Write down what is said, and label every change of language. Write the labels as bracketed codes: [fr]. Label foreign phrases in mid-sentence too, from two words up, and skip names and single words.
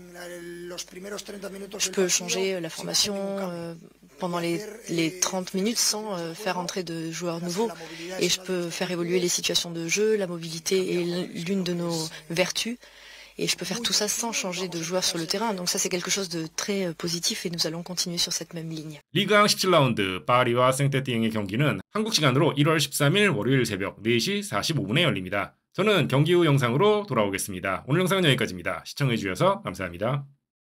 [fr] Je peux changer la formation pendant les 30 minutes sans faire entrer de joueurs nouveaux. Et je peux faire évoluer les situations de jeu, la mobilité est l'une de nos vertus. Et je peux faire tout ça sans changer de joueur sur le terrain. Donc ça, c'est quelque chose de très positif et nous allons continuer sur cette même ligne. [ko] 리그 17라운드 파리와 생테티eng의 경기는 한국 시간으로 1월 13일 월요일 새벽 4시 45분에 열립니다. 저는 경기 후 영상으로 돌아오겠습니다. 오늘 영상은 여기까지입니다. 시청해주셔서 감사합니다.